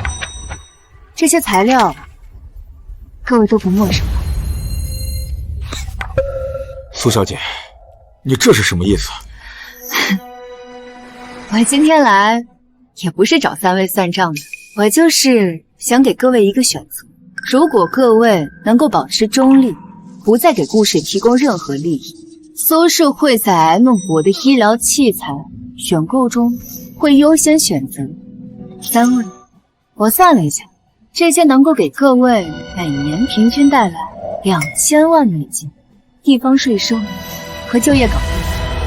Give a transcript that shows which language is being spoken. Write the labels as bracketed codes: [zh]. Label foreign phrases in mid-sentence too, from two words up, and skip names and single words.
[zh] 這些材料，各位都不陌生吧？蘇小姐，你這是什麼意思？我今天來也不是找3位算賬的，我就是想給各位一個選擇。如果各位能夠保持中立，不再給顧氏提供任何利益，蘇氏會在 M 國的醫療器材選購中會優先選擇3位。我算了一下，這些能夠給各位每年平均帶來2000萬美金，地方稅收和就業崗位。